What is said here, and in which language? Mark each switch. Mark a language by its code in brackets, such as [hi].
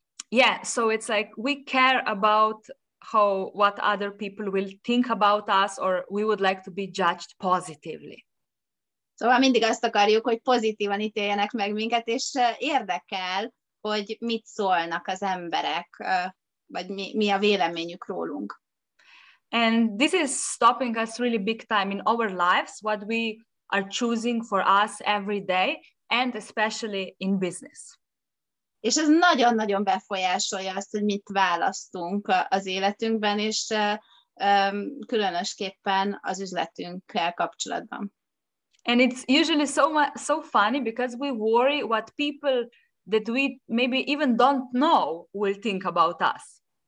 [en] Yeah, so it's like we care about what other people will think about us, or we would like to be judged positively. [hu] Szóval mindig azt akarjuk, hogy pozitívan ítéljenek meg minket, és érdekel, hogy mit szólnak az emberek, vagy mi a véleményük rólunk. [en] And this is stopping us really big time in our lives, what we are choosing for us every day, and especially in business. [hu] És ez nagyon-nagyon befolyásolja azt, hogy mit választunk az életünkben, és különösképpen az üzletünkkel kapcsolatban. [en] And it's usually so funny because we worry what people that we maybe even don't know will think about us.